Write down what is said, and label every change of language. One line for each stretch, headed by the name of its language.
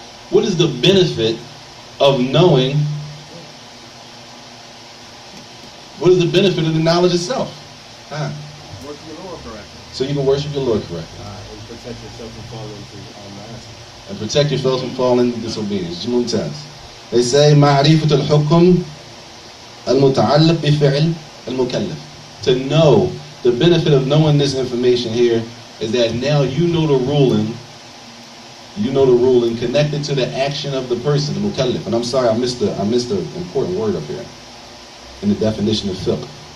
English: What is the benefit of knowing? What is the benefit of the knowledge itself? Worship your Lord correctly. So you can worship your Lord correctly. And protect yourself from falling into master. And protect yourself from falling into disobedience. Mumtaz. They say
Arabic: معرفة الحكم المتعلق بفعل المكلف.
English: To know, the benefit of knowing this information here is that now you know the ruling connected to the action of the person, the mukallaf. And I'm sorry, I missed the important word up here in the definition of fiqh.